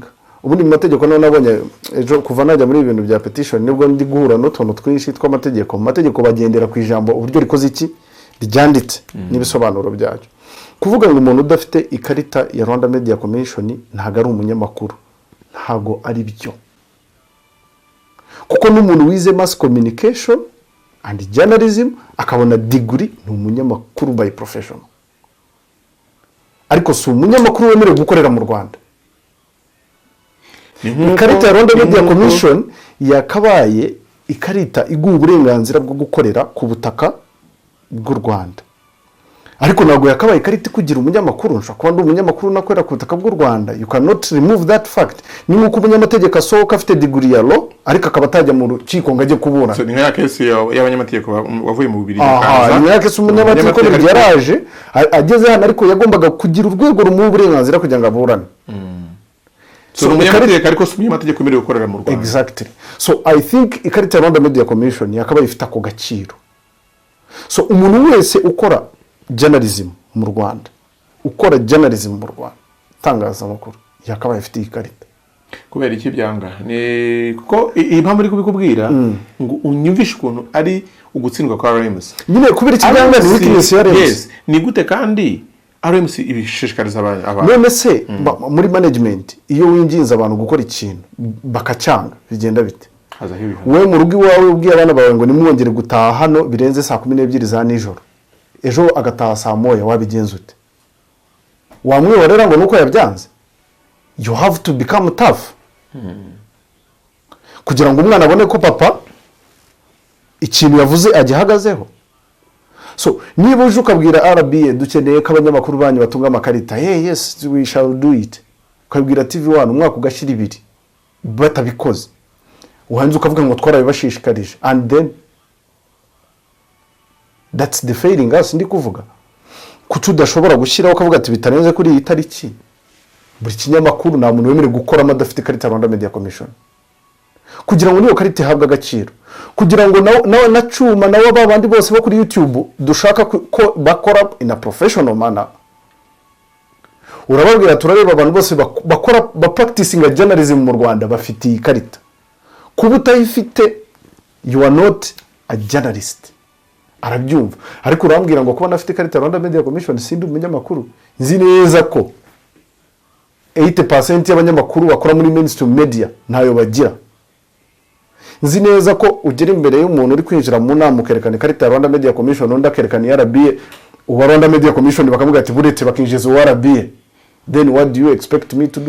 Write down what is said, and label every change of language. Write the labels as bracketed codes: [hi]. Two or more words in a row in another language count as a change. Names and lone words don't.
[rw] Ubundi mu mategeko none nabonye ejo kuva najya muri ibintu bya petition nibwo ndi guhura n'utuntu twinshi tw'amategeko. Mu mategeko bagendera ku ijambo uburyo rikoze iki ryanditse n'ibisobanuro byacyo. Kuvuga ngo umuntu udafite ikarita ya Rwanda Media Commission ntago ari umunyamakuru ntago ari byo. Kuko n'umuntu wize [en] mass communication and journalism [rw] akabona degree ni umunyamakuru [en] by profession. [rw] Ariko si umunyamakuru wemerewe gukorera mu Rwanda. Ikarita ya Rwanda Media Commission yakabaye ikarita iguha uburenganzira bwo gukorera ku butaka bw'u Rwanda. Ariko ntabwo yakabaye ikarita kugira umunyamakuru nshaka kuba ndi umunyamakuru nakorera ku butaka bw'u Rwanda. [en] You cannot remove that fact. [rw] Ni nkuko umunyamategeko asohoka afite degree ya law ariko akaba atajya mu rukiko ngo ajye kubura. So ni nka case y'abanyamategeko wavuye mu Bubiligi kaza. Ni nka case umunyamategeko yaraje ageze hano ariko yagombaga kugira urwego rumuha uburenganzira kugira ngo aburane. So umunyamategeko ariko umunyamategeko umerewe gukorera mu Rwanda. [en] Exactly. So I think [rw] ikarita ya Rwanda Media Commission yakabaye ifite ako gaciro. So umuntu wese ukora journalism mu Rwanda ukora journalism mu Rwanda itangazamakuru yakabaye afite ikarita. kubera iki byanga ni kuko impamvu uri kubikubwira ngo unyumvishe ukuntu ari ugutsindwa kwa RMC nyine kubera iki byanga ni weakness ya RMC. Yes, ni gute kandi RMC ibishishikariza abantu none se muri management iyo winjinze abantu gukora ikintu bakacanga bigenda bite? We mu rugo iwawe ubwiye abana bawe ngo nimwongere gutaha hano birenze saa 12 za nijoro, ejo agataha saa moya, wabigenza ute? Wamwiyorera ngo nuko yabyanze? [en] You have to become tough [rw] kugira ngo umwana abone ko papa ikintu yavuze agihagazeho. So niba uje ukabwira RBA dukeneye ko abanyamakuru banyu batunga amakarita, [en] hey yes we shall do it, [rw] ukabwira TV1 umwaka ugashira 2 batabikoze, uhanze ukavuga ngo twarabibashishikarije, [en] and then that's the failing us. [rw] Ndi kuvuga kuki udashobora gushyiraho ukavuga ati bitarenze kuri iyi tariki buri kinyamakuru nta muntu wemerewe gukora amadafite karita Rwanda Media Commission, kugira ngo niyo karita ihabwe agaciro, kugira ngo na Cuma nawo babandi bose bo kuri YouTube dushaka ko bakora [en] in a professional manner. [rw] Urababwira turareba abantu bose bakora [en] practicing journalism [rw] mu Rwanda bafite iyi karita. Kuba utayifite [en] you are not a journalist. [rw] Arabyumva. Ariko urambwira ngo kuba nafite karita Rwanda Media Commission sindi umunyamakuru. Nzi neza ko 80% y'abanyamakuru bakora muri [en] mainstream media [rw] ntayo bagira. Nzi neza ko ugera imbere y'umuntu uri kwinjira mu nama ukerekana karita Rwanda Media Commission undi akerekana RBA, uwa Rwanda Media Commission bakavuga ati buretse bakinjiza uwa RBA, [en] then what do you expect me to do?